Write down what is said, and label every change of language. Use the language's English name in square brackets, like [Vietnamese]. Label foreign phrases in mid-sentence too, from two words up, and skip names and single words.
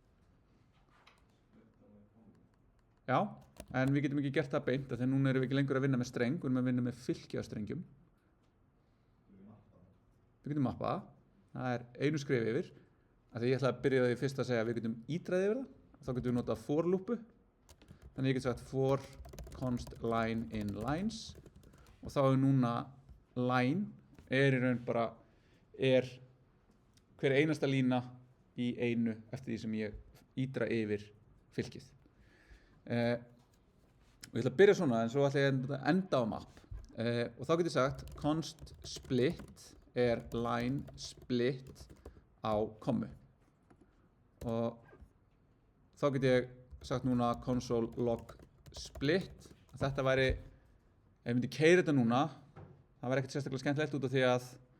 [Icelandic] Já, en við getum ekki gert það beint, þegar núna erum við ekki lengur að vinna með streng, við erum að vinna með fylki af strengjum. Við getum mappa það, það er einu skref yfir, af því ég ætla að byrja því fyrst að segja að við getum ítræði yfir það, þá getum við notað for loopu, þannig ég get sagt [English] for const line in lines, [Icelandic] og þá er núna line, er í raun bara, er hver einasta lína í einu eftir því sem ég ítra yfir fylkið. Og ég ætla að byrja svona en svo ætla ég að enda á map og þá get ég sagt [English] const split [Icelandic] er [English] line split [Icelandic] á kommu og þá get ég sagt núna [English] console log split [Icelandic] þetta væri, ef ég myndi keyra þetta núna það væri ekkert sérstaklega skemmtilegt út af því að